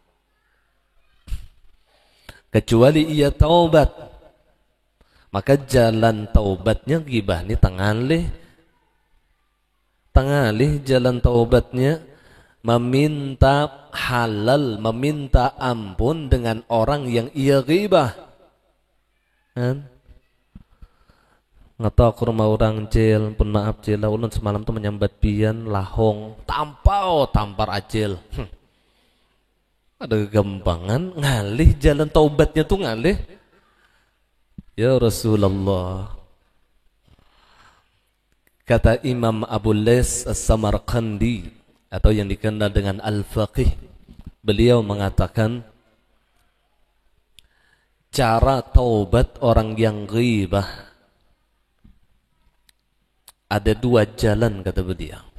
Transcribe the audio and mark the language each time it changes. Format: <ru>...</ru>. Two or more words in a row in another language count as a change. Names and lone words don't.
<id>Kecuali ia taubat, maka jalan taubatnya ghibah ni tangalih jalan taubatnya meminta halal, meminta ampun dengan orang yang ia ghibah. Kan?</id> <bjn>Ngata ke rumah orang cil, pun maaf cil, ulun semalam tu menyambat pian lahong, tampar acil. Ada kegampangan, ngalih jalan taubatnya tu ngalih.</bjn> <ar>يا رسول الله.</ar> <id>Kata Imam Abu Lais As-Samarqandi, atau yang dikenal dengan Al-Faqih, beliau mengatakan cara taubat orang yang ghibah ada dua jalan, kata beliau.</id>